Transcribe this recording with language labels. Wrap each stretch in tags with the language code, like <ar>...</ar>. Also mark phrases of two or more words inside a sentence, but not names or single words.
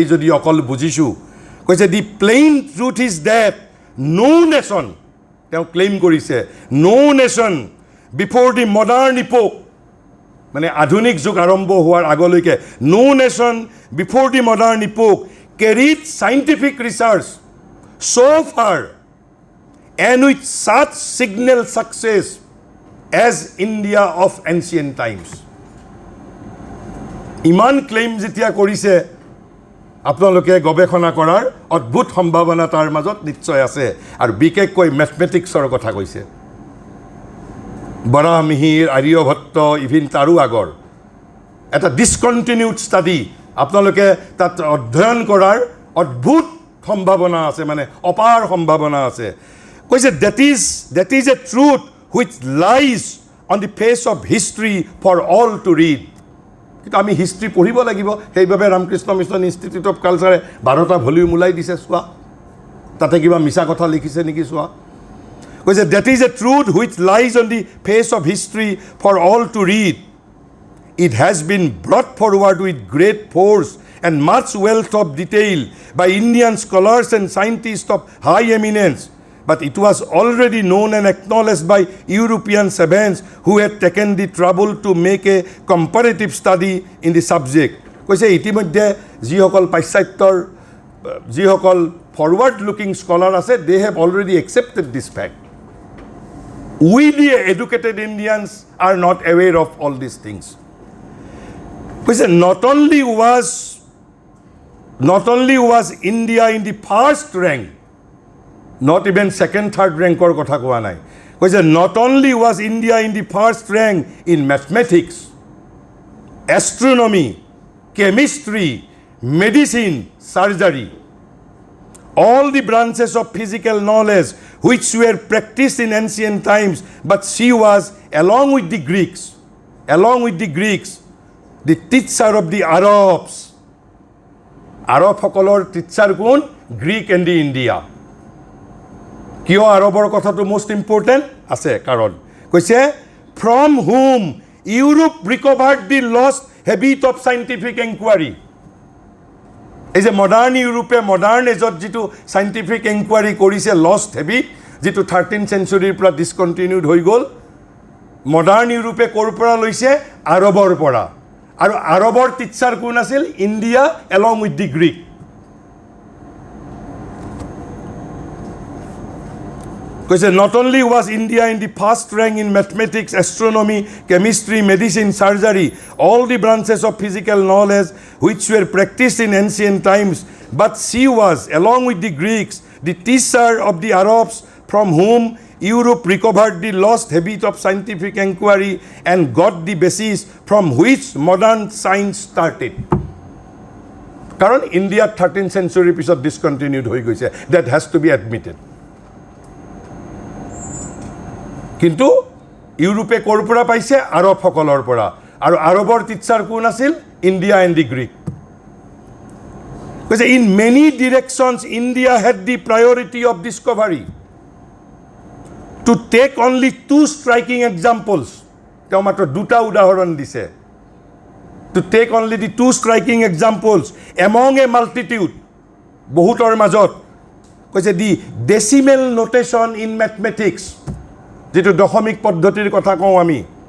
<as>যদি অকল বুজিছোঁ, কৈছে</as> <en>the plain truth is that no nation,</en> <as>তেওঁ ক্লেইম কৰিছে</as> <en>no nation before the modern epoch,</en> <as>মানে আধুনিক যুগ আৰম্ভ হোৱাৰ আগলৈকে,</as> <en>no nation before the modern epoch carried scientific research so far and with such signal success as India of ancient times.</en> <as>ইমান ক্লেইম যেতিয়া কৰিছে, আপোনালোকে গৱেষণা কৰাৰ অদ্ভুত সম্ভাৱনা তাৰ মাজত নিশ্চয় আছে। আৰু বিশেষকৈ মেথমেটিক্সৰ কথা কৈছে, বৰাহমিহিৰ, আৰ্যভট্ট, ইভিন তাৰো আগৰ এটা</as> <en>discontinued study</en> <as>আপোনালোকে তাত অধ্যয়ন কৰাৰ অদ্ভুত সম্ভাৱনা আছে, মানে অপাৰ সম্ভাৱনা আছে।</as> <en>কৈছে that is a truth which lies on the face of history for all to read.</en> <as>কিন্তু আমি হিষ্ট্ৰী পঢ়িব লাগিব, সেইবাবে ৰামকৃষ্ণ মিছন ইনষ্টিটিউট অফ কালচাৰে 12টা ভলিউম ওলাই দিছে। চোৱা তাতে কিবা মিছা কথা লিখিছে নেকি চোৱা।</as> <en>কৈছে that is a truth which lies on the face of history for all to read. It has been brought forward with great force and much wealth of detail by Indian scholars and scientists of high eminence, but it was already known and acknowledged by European savants who had taken the trouble to make a comparative study in the subject.</en> <as>কৈছে ইতিমধ্যে যিসকল পাশ্চাত্যৰ যিসকল</as> <en>forward looking scholar</en> <as>আছে,</as> <en>they have already accepted this fact. We the educated Indians are not aware of all these things. কৈছে not only was India in the first rank, not even second, third rankor</en> <as>কথা কোৱা নাই.</as> <en>কৈছে not only was India in the first rank in mathematics, astronomy, chemistry, medicine, surgery, all the branches of physical knowledge which were practiced in ancient times, but she was, along with the Greeks, the teacher of the Arabs.</en> <as>আৰবসকলৰ টিচাৰ কোন?</as> <en>Greek and the India.</en> <as>কিয় আৰবৰ কথাটো</as> <en>most important</en> <as>আছে? কাৰণ কৈছে</as> <en>from whom Europe recovered the lost habit of scientific enquiry.</en> <as>এই যে</as> <en>modern Europe modern age</en> <as>যিটো</as> <en>scientific enquiry</en> <as>কৰিছে,</as> <en>lost habit</en> <as>যিটো</as> <en>13th century</en> <as>ৰ পৰা ডিছকণ্টিনিউড হৈ গ'ল,</as> <en>modern Europe</en> <as>ক'ৰ পৰা লৈছে? আৰবৰ পৰা। আৰু আৰবৰ টিচাৰ কোন আছিল</as> <en>India along with the Greek কৈছে not only was India in the first rank in mathematics, astronomy, chemistry, medicine, surgery, all the branches of physical knowledge which were practiced in ancient times, but she was, along with the Greeks, the teacher of the Arabs from whom Europe recovered the lost habit of scientific inquiry and got the basis from which modern science started.</en> <as>Karon India 13th century pisot discontinued hoi goise.</as> <en>That has to be admitted.</en> <as>কিন্তু ইউৰোপে ক'ৰ পৰা পাইছে আৰবসকলৰ পৰা আৰু আৰবৰ টিচাৰ কোন আছিল</as> <en>India and the Greek কৈছে in many directions India had the priority of discovery to take only two striking examples</en> <as>তেওঁ মাত্ৰ দুটা উদাহৰণ দিছে</as> <en>to take only the two striking examples among a multitude</en> <as>বহুতৰ মাজত কৈছে</as> <en>the decimal notation in mathematics</en> <as>যেটো দশমিক পদ্ধতিৰ কথা কওঁ আমি</as>